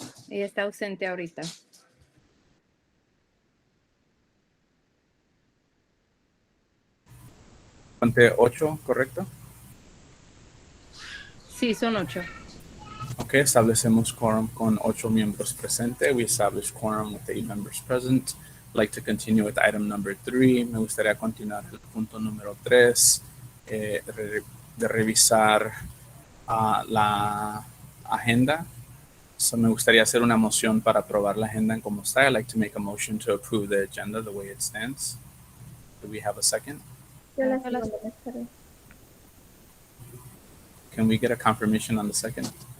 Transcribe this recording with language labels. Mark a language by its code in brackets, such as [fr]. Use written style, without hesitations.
[es] Ella está ausente ahorita. Ante 8, ¿correcto? Sí, son 8. Ok, establecemos quórum con 8 miembros presentes. [en] We establish quórum with 8 members present. I'd like to continue with item number 3. [es] Me gustaría continuar el punto número 3, de revisar la agenda. So me gustaría hacer una moción para aprobar la agenda en como está. [en] I'd like to make a motion to approve the agenda the way it stands. Do we have a second? Can we get a confirmation on the second?